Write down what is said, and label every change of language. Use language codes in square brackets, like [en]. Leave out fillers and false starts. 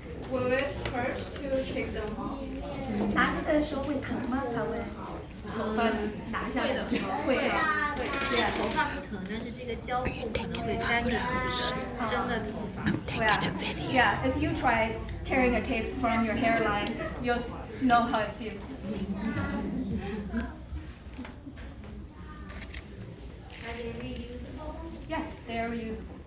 [en] Will it hurt to take them off? [zh] 拿下来的时候会疼吗？他问。头发拿下来的时候会的。是头发不疼，但是这个胶布可能会粘着自己的真的头发。 [en] Yeah, if you try tearing a tape from your hairline, you'll know how it feels. Are they reusable? Yes, they are reusable.